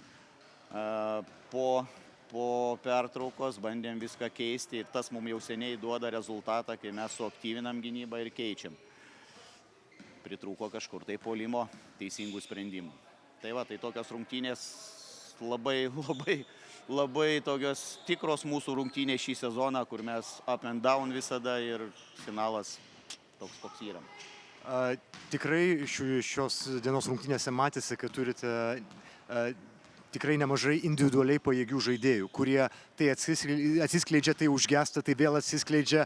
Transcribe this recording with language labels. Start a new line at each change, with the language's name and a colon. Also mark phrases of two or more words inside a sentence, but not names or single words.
Lithuanian: Po pertraukos bandėm viską keisti ir tas mums jau seniai duoda rezultatą, kai mes suaktyvinam gynybą ir keičiam. Pritrūko kažkur tai puolimo teisingų sprendimų. Tai va, tai tokios rungtynės labai tokios tikros mūsų rungtynės šį sezoną, kur mes
English: up and down
Lithuanian: visada ir finalas toks, koks yra. Tikrai šios dienos rungtynėse matėsi, kad turite tikrai nemažai individualiai pajėgių žaidėjų, kurie tai atsiskleidžia, tai užgesta, tai vėl atsiskleidžia.